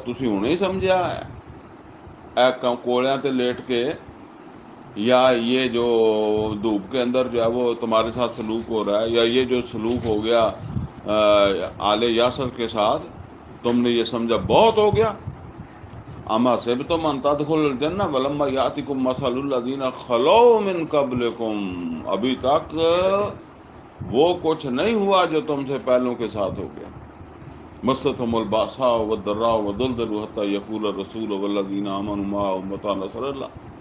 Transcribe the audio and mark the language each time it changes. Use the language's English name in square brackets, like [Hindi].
[Punjabi] تسی ہوں نہیں سمجھا اے کوڑیاں تے لیٹ کے، [Urdu] یا یہ جو دھوپ کے اندر جو ہے وہ تمہارے ساتھ سلوک ہو رہا ہے، یا یہ جو سلوک ہو گیا آل یاسر کے ساتھ، تم نے یہ سمجھا بہت ہو گیا. [Arabic] اما حسبتم ان تدخلوا الجنہ ولما یأتکم مثل الذین خلو من قبلکم. [Urdu] ابھی تک وہ کچھ نہیں ہوا جو تم سے پہلوں کے ساتھ ہو گیا. [Arabic] مستهم الباساء والضراء وزلزلوا حتى يقول الرسول والذین آمنوا معه متى نصر اللہ.